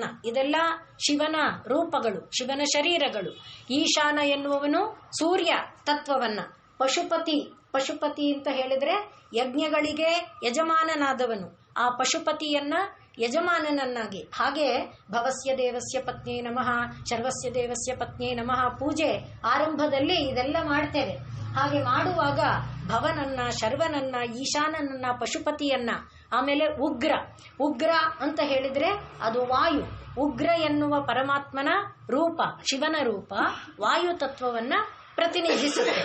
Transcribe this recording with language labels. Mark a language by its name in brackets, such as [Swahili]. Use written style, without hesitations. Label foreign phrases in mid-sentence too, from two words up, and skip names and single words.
[Kannada] ಇದೆಲ್ಲ ಶಿವನ ರೂಪಗಳು, ಶಿವನ ಶರೀರಗಳು. ಈಶಾನ ಎನ್ನುವವನು ಸೂರ್ಯ ತತ್ವವನ್ನ. ಪಶುಪತಿ ಅಂತ ಹೇಳಿದ್ರೆ ಯಜ್ಞಗಳಿಗೆ ಯಜಮಾನನಾದವನು. ಆ ಪಶುಪತಿಯನ್ನ ಯಜಮಾನನನ್ನಾಗಿ, ಹಾಗೆ [Sanskrit] ಭವಸ್ಯ ದೇವಸ್ಯ ಪತ್ನಿ ನಮಃ, ಶರ್ವಸ್ಯ ದೇವಸ್ಯ ಪತ್ನಿ ನಮಃ [Kannada] ಪೂಜೆ ಆರಂಭದಲ್ಲಿ ಇದೆಲ್ಲ ಮಾಡ್ತೇವೆ. ಹಾಗೆ ಮಾಡುವಾಗ ಭವನನ್ನ, ಶರ್ವನನ್ನ, ಈಶಾನನನ್ನ, ಪಶುಪತಿಯನ್ನ, ಆಮೇಲೆ ಉಗ್ರ ಅಂತ ಹೇಳಿದ್ರೆ ಅದು ವಾಯು. ಉಗ್ರ ಎನ್ನುವ ಪರಮಾತ್ಮನ ರೂಪ, ಶಿವನ ರೂಪ ವಾಯು ತತ್ವವನ್ನ ಪ್ರತಿನಿಧಿಸುತ್ತೆ.